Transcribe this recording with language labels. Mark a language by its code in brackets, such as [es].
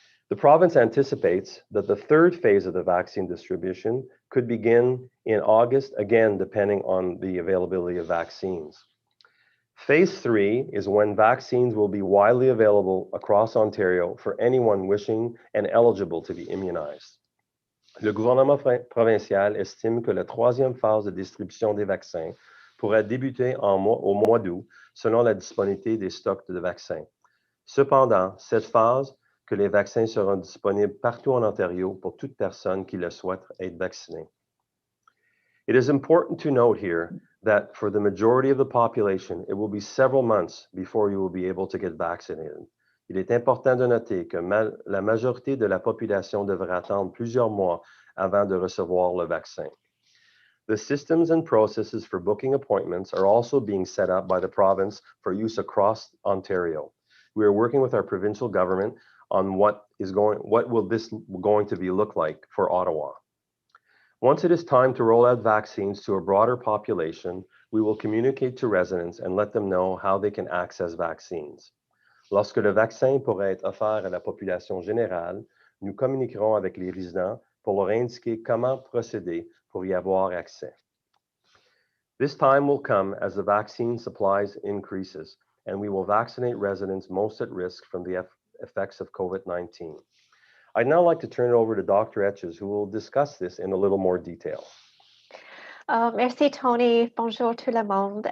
[en] The province anticipates that the third phase of the vaccine distribution could begin in August, again, depending on the availability of vaccines. Phase 3 is when vaccines will be widely available across Ontario for anyone wishing and eligible to be immunized. [fr] Le gouvernement provincial estime que la 3e phase de distribution des vaccins pourrait débuter au mois d'août, selon la disponibilité des stocks de vaccins. Cependant, cette phase, que les vaccins seront disponibles partout en Ontario pour toute personne qui le souhaite être vaccinée. [en] It is important to note here that for the majority of the population, it will be several months before you will be able to get vaccinated. [fr] Il est important de noter que la majorité de la population devrait attendre plusieurs mois avant de recevoir le vaccin. [en] The systems and processes for booking appointments are also being set up by the province for use across Ontario. We are working with our provincial government on what will this going to be look like for Ottawa. Once it is time to roll out vaccines to a broader population, we will communicate to residents and let them know how they can access vaccines. [fr] Lorsque le vaccin pourra être offert à la population générale, nous communiquerons avec les résidents pour leur indiquer comment procéder pour y avoir accès. [en] This time will come as the vaccine supplies increases, and we will vaccinate residents most at risk from the effects of COVID-19. I'd now like to turn it over to Dr. Etches, who will discuss this in a little more detail. [fr] Merci, Tony. Bonjour tout le monde.